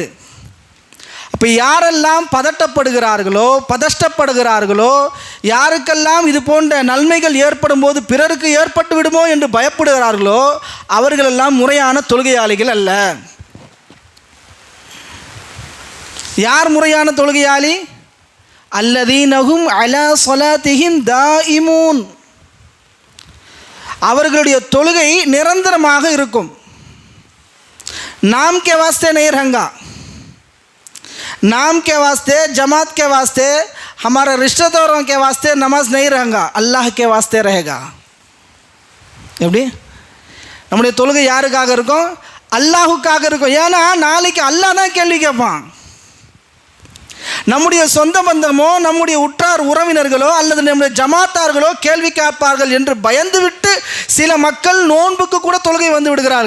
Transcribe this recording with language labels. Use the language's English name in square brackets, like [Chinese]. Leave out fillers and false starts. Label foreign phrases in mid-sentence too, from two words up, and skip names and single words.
[Tamil] அப்போ யாரெல்லாம் பதஷ்டப்படுகிறார்களோ, யாருக்கெல்லாம் இது போன்ற நன்மைகள் ஏற்படும் போது பிறருக்கு ஏற்பட்டு விடுமோ என்று பயப்படுகிறார்களோ, அவர்களெல்லாம் முறையான தொழுகையாளிகள் அல்ல. யார் முறையான தொழுகையாளி? [Arabic] الذين هم على صلاتهم دائمون. [Tamil] அவர்களுடைய தொழுகை நிரந்தரமாக இருக்கும். [Urdu] نام کے واسطے نہیں رہے گا، نام کے واسطے، جماعت کے واسطے، ہمارے رشتہ داروں کے واسطے نماز نہیں رہے گا، اللہ کے واسطے رہے گا. [Tamil] எப்படி நம்முடைய தொழுகை யாருக்காக இருக்கும்? அல்லாஹுக்காக இருக்கும். ஏன்னா நாளைக்கு அல்லாஹ் தான் கேள்வி கேட்பான். நம்முடைய சொந்த பந்தமோ நம்முடைய உற்றார் உறவினர்களோ அல்லது நம்முடைய ஜமாத்தார்களோ கேள்வி கேட்பார்கள் என்று பயந்துவிட்டு சில மக்கள் நோன்புக்கு கூட தொழுகை வந்து விடுகிறார்கள்.